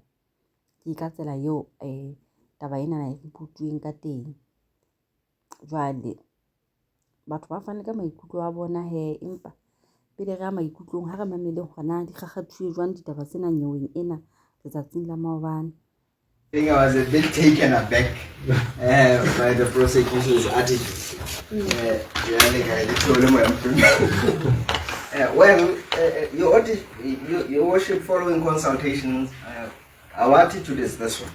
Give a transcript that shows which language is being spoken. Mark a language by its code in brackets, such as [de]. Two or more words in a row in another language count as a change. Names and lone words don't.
[st] Ke ka tsela eo taba ena e ripotuweng ka teng. Jwale batho ba fane ka maikutlo a bona empa pele re a maikutlong ha re mameleng hore na di kgakgathuwe jwang ditaba tsena Nyeoeng ena letsatsing la maobane. [en] I think I was a bit taken aback by the prosecution's attitude. Your worship, following consultations, our attitude is this one.